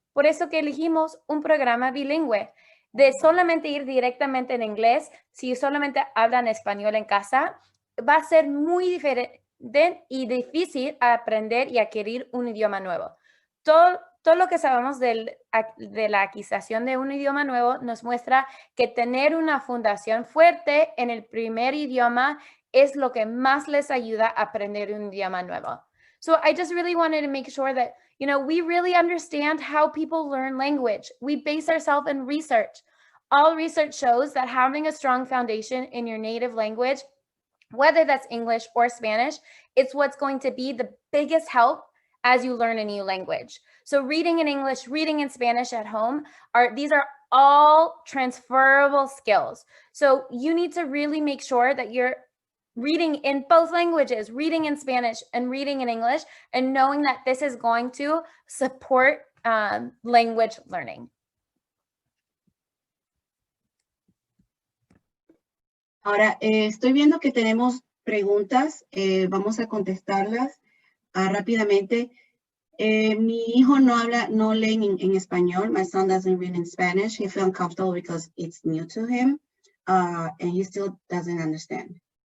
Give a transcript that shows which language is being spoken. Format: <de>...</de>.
<es>Por eso que elegimos un programa bilingüe. De solamente ir directamente en inglés, si solamente hablan español en casa, va a ser muy diferente y difícil aprender y adquirir un idioma nuevo. Todo lo que sabemos de la adquisición de un idioma nuevo nos muestra que tener una fundación fuerte en el primer idioma es lo que más les ayuda a aprender un idioma nuevo.</es> <en>So I just really wanted to make sure that, you know, we really understand how people learn language. We base ourselves in research. All research shows that having a strong foundation in your native language, whether that's English or Spanish, it's what's going to be the biggest help as you learn a new language. So reading in English, reading in Spanish at home, these are all transferable skills. So you need to really make sure that you're reading in both languages, reading in Spanish and reading in English, and knowing that this is going to support language learning.</en> <es>Ahora, estoy viendo que tenemos preguntas, vamos a contestarlas rápidamente. Mi hijo no lee en español.</es> <en>My son doesn't read in Spanish. He feels uncomfortable because it's new to him, and he still doesn't understand.</en>